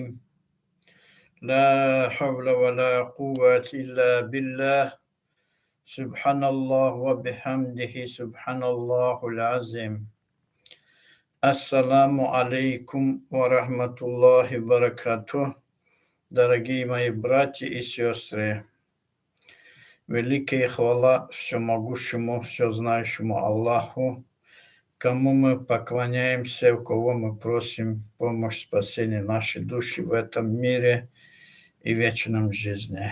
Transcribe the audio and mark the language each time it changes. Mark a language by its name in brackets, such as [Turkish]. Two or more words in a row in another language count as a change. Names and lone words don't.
[Arabic] لا حول ولا قوة إلا بالله. سبحان الله وبحمده سبحان الله العظيم. السلام عليكم ورحمة الله وبركاته. [Russian] Дорогие мои братья и сестры, великая хвала всемогущему, всезнающему Аллаху, кому мы поклоняемся, у кого мы просим помощь спасения нашей души в этом мире и вечном жизни.